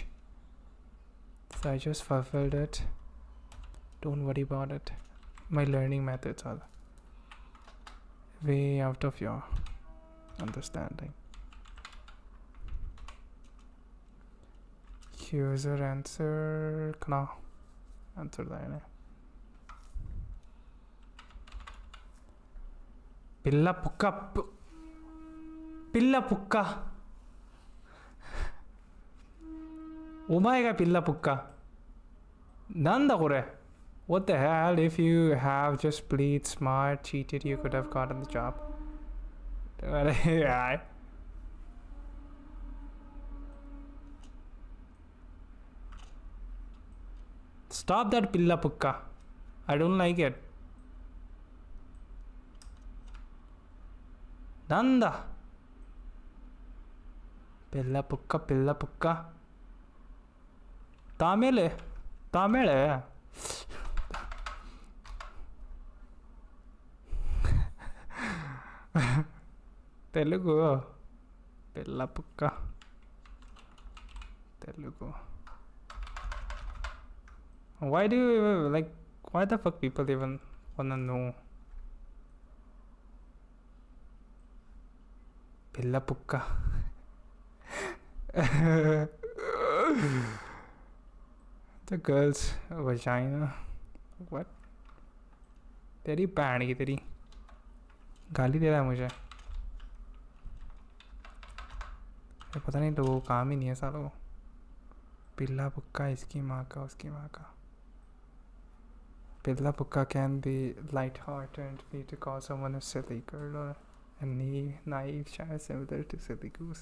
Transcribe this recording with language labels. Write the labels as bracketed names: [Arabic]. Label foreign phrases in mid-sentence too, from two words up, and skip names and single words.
[English] So I just fulfilled it. Don't worry about it. My learning methods are way out of your understanding. User answer. Kana answer that. [Telugu] Pilla pukka. Pilla pukka. [Japanese] Omae ga [Telugu] pilla pukka. [Japanese] Nanda kore? [English] What the hell? If you have just played smart, cheated, you could have gotten the job. Stop that [Telugu] pilla pukka. [English] I don't like it. Nanda? [Telugu] Pilla pukka, pilla pukka. [English] Tamil? Tamil? Telugu. [Telugu] Pilla pukka. [English] Telugu. Why do you like? Why the fuck people even wanna know? Pilla pukka. The girl's vagina. What? [Hindi] तेरी पैंट की तेरी गाली दे रहा है मुझे. ये पता नहीं लोगों को काम ही नहीं है सालों को. [Telugu] పిల్ల పుక్క [Hindi] इसकी माँ का उसकी माँ का. [Telugu] Pilla pukka [English] can be light-hearted way to call someone a silly girl or a naive child, similar to silly goose.